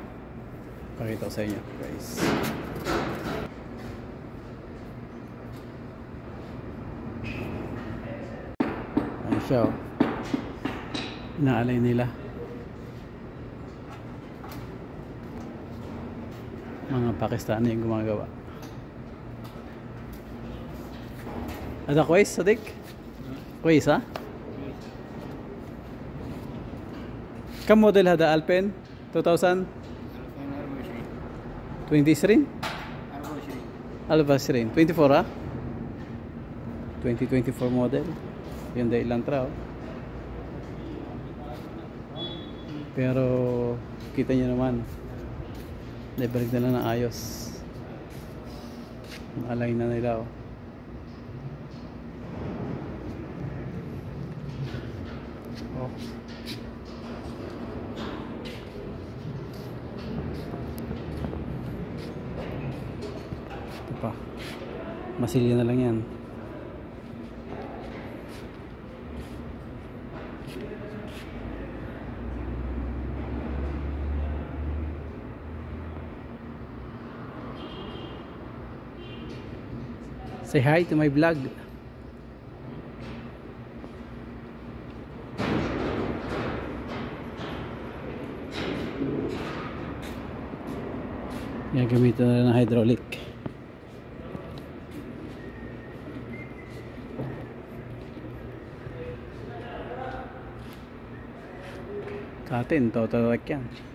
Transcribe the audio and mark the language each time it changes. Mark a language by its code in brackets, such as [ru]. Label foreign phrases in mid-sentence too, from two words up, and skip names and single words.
[tl] Pakita ko sa inyo guys. Ayan siya oh. Inaalay nila mga Pakistani yung gumagawa. [ar] Ada كويس صديق كويس ها كم موديل هذا 2000 2000 2020 24 24 ها 2024 [tl] model yung Elantra oh. Pero kita nyo naman nabalik na lang ng ayos, alay na nila oh. Oh. Ito pa, masilya na lang yan. [en] Say hi to my vlog. [tl] Gagamitan na ng hydraulic. Sa atin, total like yan.